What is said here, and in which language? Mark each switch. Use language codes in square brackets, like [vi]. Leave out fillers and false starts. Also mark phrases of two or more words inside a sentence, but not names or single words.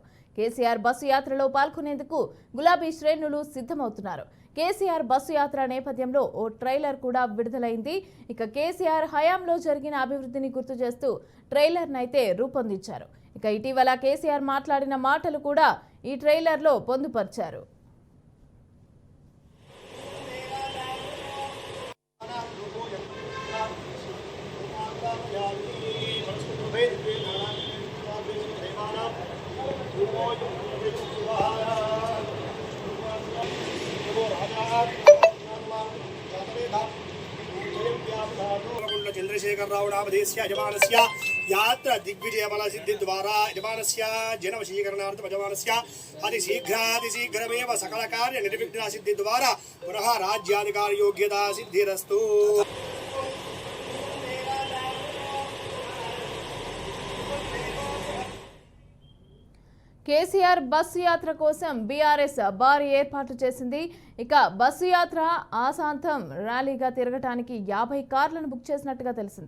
[te] కేసీఆర్ బస్సు యాత్రలో పాల్గొనేందుకు గులాబీ శ్రేణులు సిద్ధమవుతున్నారు. కేసీఆర్ బస్సు యాత్ర నేపథ్యంలో ఓ ట్రైలర్ కూడా విడుదలైంది. ఇక కేసీఆర్ హయాంలో జరిగిన అభివృద్ధిని గుర్తు చేస్తూ ట్రైలర్నైతే రూపొందించారు. ఇక ఇటీవల కేసీఆర్ మాట్లాడిన మాటలు కూడా ఈ ట్రైలర్లో పొందుపరిచారు. [sa] चंद्रशेखर राव नामधेयस्य यजमानस्य यात्रा दिग्विजय बल सिद्धि द्वारा यजमानस्य जनवशीकरणार्थ यजमानस्य अतिशीघ्रमेव सकल कार्य निर्विघ्न सिद्धि द्वारा पुनः राज्याधिकार योग्यता सिद्धिरस्तु। [te] కేసీఆర్ బస్సు యాత్ర కోసం బీఆర్ఎస్ భారీ ఏర్పాట్లు చేసింది. ఇక బస్సు యాత్ర ఆశాంతం ర్యాలీగా తిరగటానికి 50 కార్లను బుక్ చేసినట్టుగా తెలిసింది.